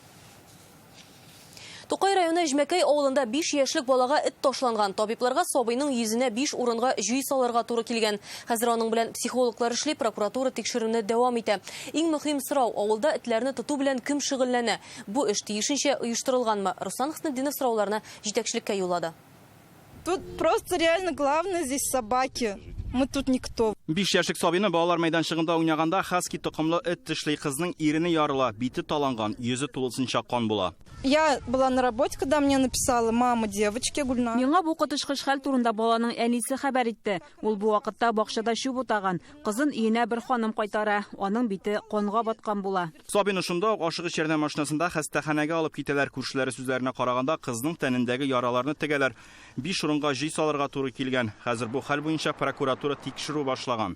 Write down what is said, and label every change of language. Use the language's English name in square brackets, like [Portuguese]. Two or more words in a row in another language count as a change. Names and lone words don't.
[Tatar] Тукай районы Эжмәкәй авылында 5 яшьлек балага эт ташланган. Табибларга сабыйның йөзенә 5 урынга җүй салырга туры килгән. Хәзер аның белән психологлар эшли, прокуратура тикшерүне дәвам итә. Иң мөһим сорау: авылда этләрне тоту белән кем шөгыльләнә? Бу эш тиешенчә оештырылганмы? Руслан Хыснетдинов сорауларны җитәкчелеккә юллады. [Russian] Тут просто реально главное здесь собаки. Мы тут никто. [Tatar] 5 яшьлек сабыйны балалар мәйданчыгында уйнаганда хаски токымлы эт тешли кызның ирене ярыла, бите таланган, йөзе тулысынча кан була. [Russian] Я была на работе, когда мне написала мама девочки Гульнар. [Tatar] Миңа бу котышкыч хәл турында баланың әнисе хәбәр итте. Ул бу вакытта бакчада чүп утаган. Кызын өенә бер ханым кайтара. Аның бите канга баткан була. Сабыйны шунда ук ашыгыч ярдәм машинасында хастаханәгә алып китәләр. Күршеләре сүзләренә караганда кызның тәнендәге яраларны тегәләр. 5 урынга җый салырга туры килгән. Хәзер бу хәл буенча прокуратура тикшерү башлаган.